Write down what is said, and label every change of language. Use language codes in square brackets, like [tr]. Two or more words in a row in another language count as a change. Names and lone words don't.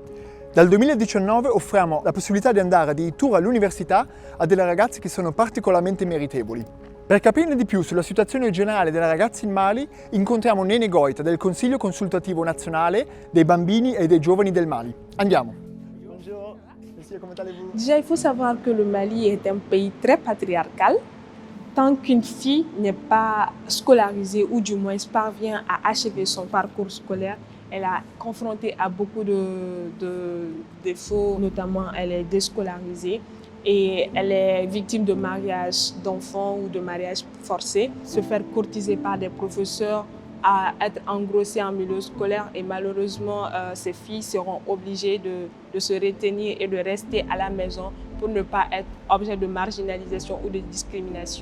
[it] Dal 2019 offriamo la possibilità di andare addirittura all'università a delle ragazze che sono particolarmente meritevoli. Per capirne di più sulla situazione generale delle ragazze in Mali, incontriamo Nene Goita del Consiglio Consultativo Nazionale dei Bambini e dei Giovani del Mali. Andiamo. [fr] Bonjour, monsieur, comment allez-vous? Déjà, il faut savoir que le Mali est un pays très patriarcal. Tant qu'une fille n'est pas scolarisée ou du moins parvient à achever son parcours scolaire, elle est confrontée à beaucoup de défauts, notamment elle est déscolarisée et elle est victime de mariage d'enfants ou de mariage forcé, se faire courtiser par des professeurs, à être engrossée en milieu scolaire et malheureusement ces filles seront obligées de se retenir et de rester à la maison pour ne pas être objet de marginalisation ou de discrimination.